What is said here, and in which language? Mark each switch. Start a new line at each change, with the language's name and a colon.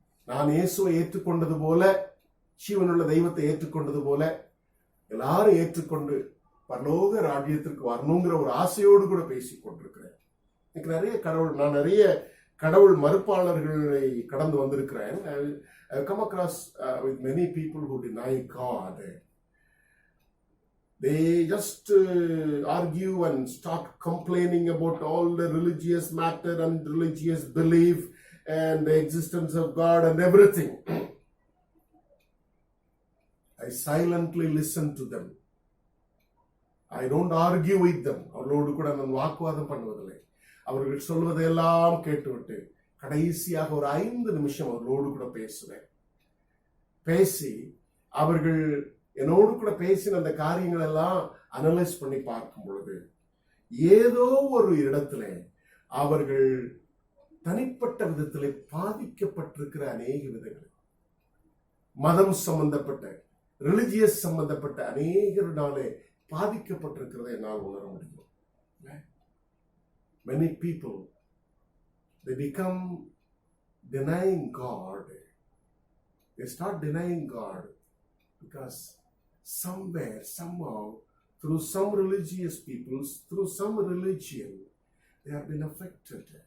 Tamil: நான் இயேசுவை ஏற்றுக்கொண்டது போல, ஜீவனுள்ள தெய்வத்தை ஏற்றுக்கொண்டது போல எல்லாரும் ஏற்றுக்கொண்டு பரலோக ராஜ்யத்திற்கு வரணுங்கிற ஒரு ஆசையோடு கூட பேசிக் கொண்டிருக்கிறேன். நான் நிறைய கடவுள் மறுப்பாளர்களை கடந்து வந்திருக்கிறேன்.
English: I come across with many people who deny God. They just argue and start complaining about all the religious matter and religious belief and the existence of God and everything. I silently listen to them. I don't argue with them.
Tamil: அவர்களோடு கூட நான் வாக்குவாதம் பண்ணுவதில்லை. அவர்கள் சொல்வதையெல்லாம் கேட்டுவிட்டு கடைசியாக ஒரு 5 நிமிஷம் அவர்களோடு கூட பேசுவேன். பேசி அவர்கள் என்னோடு கூட பேசின அந்த காரியங்கள் எல்லாம் அனலைஸ் பண்ணி பார்க்கும் பொழுது ஏதோ ஒரு இடத்துல அவர்கள் தனிப்பட்ட விதத்திலே பாதிக்கப்பட்டிருக்கிற அநேக விதங்கள், மதம் சம்பந்தப்பட்ட ரிலிஜியஸ் சம்பந்தப்பட்ட அநேகருனாலே பாதிக்கப்பட்டிருக்கிறதை என்னால் உணர முடியும்.
English: Many people, they become denying God. They start denying God because somewhere, somehow, through some religious peoples, through some religion, they have been affected.